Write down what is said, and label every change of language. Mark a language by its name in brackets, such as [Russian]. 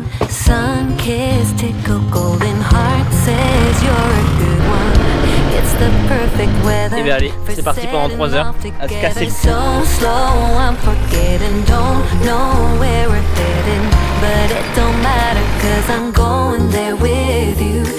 [English] Sun-kissed tickle golden heart says you're a good one. It's the perfect weather. [French] Et bien allez, c'est parti pendant 3 heures à se casser le cou. [English] So slow I'm forgetting, don't know where we're heading, but it don't matter 'cause I'm going there with you.